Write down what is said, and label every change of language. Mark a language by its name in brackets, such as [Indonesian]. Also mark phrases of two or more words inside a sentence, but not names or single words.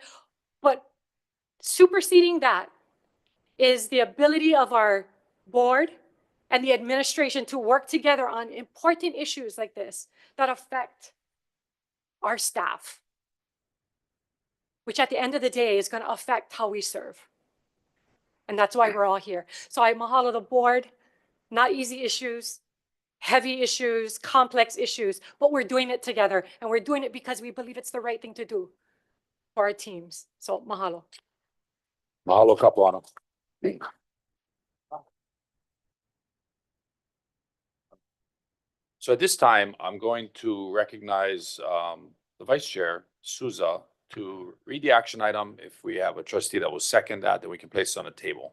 [English] But superseding that is the ability of our board and the administration to work together on important issues like this that affect our staff, which at the end of the day is going to affect how we serve. And that's why we're all here. So I mahalo the board, not easy issues, heavy issues, complex issues, but we're doing it together. And we're doing it because we believe it's the right thing to do for our teams. So mahalo. Mahalo Kapuana. So at this time, I'm going to recognize the Vice Chair, Souza, to read the action item. If we have a trustee that will second that, then we can place it on the table.